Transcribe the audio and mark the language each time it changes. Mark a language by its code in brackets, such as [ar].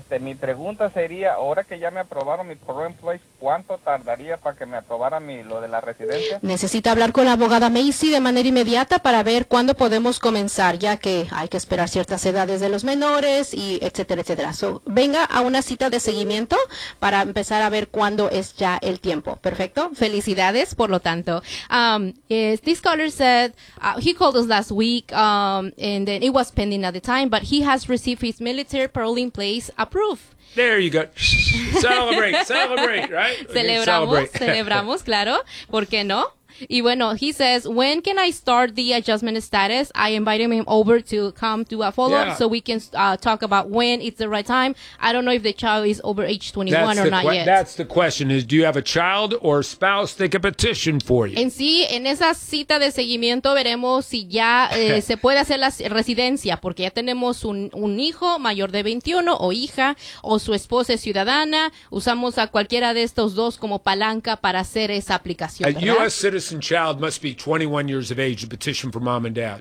[es] Mi pregunta sería, ahora que ya me aprobaron mi Parole in Place, ¿cuánto tardaría para que me aprobaran lo de la residencia? Necesita hablar con la abogada Macy de manera inmediata para ver cuándo podemos comenzar, ya que hay que esperar ciertas edades de los menores y etcétera, etcétera. So, venga a una cita de seguimiento para empezar a ver cuándo es ya el tiempo. Perfecto. Felicidades, por lo tanto. [en] This caller said, he called us last week and then it was pending at the time, but he has received his military parole in place approved. There you go. Celebrate, right? [es] Celebramos, claro. ¿Por qué no? Y bueno, [en] he says, when can I start the adjustment status? I invited him over to come to a follow-up so we can talk about when it's the right time. I don't know if the child is over age 21 yet. That's the question is, do you have a child or spouse that can petition for you? [es] En sí, en esa cita de seguimiento veremos si ya se puede hacer la residencia, porque ya tenemos un hijo mayor de 21 o hija, o su esposa es ciudadana. Usamos a cualquiera de estos dos como palanca para hacer esa aplicación, ¿verdad? [en] Citizen child must be 21 years of age to petition for mom and dad.